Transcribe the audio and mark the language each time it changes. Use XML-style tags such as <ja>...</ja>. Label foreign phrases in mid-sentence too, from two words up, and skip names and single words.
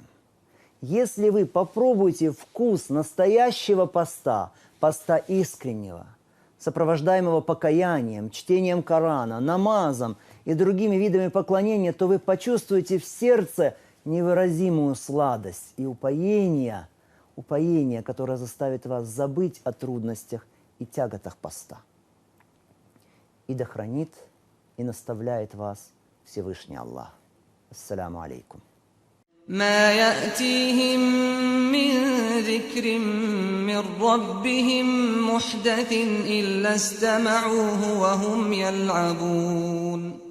<ru>Если вы попробуете вкус настоящего поста, поста искреннего, сопровождаемого покаянием, чтением Корана, намазом и другими видами поклонения, то вы почувствуете в сердце невыразимую сладость и упоение, которое заставит вас забыть о трудностях и тяготах поста. И да хранит и наставляет вас Всевышний Аллах.</ru> <ar>السلام عليكم. ما يأتيهم من ذكر من ربهم محدث إلا استمعوه وهم يلعبون</ar>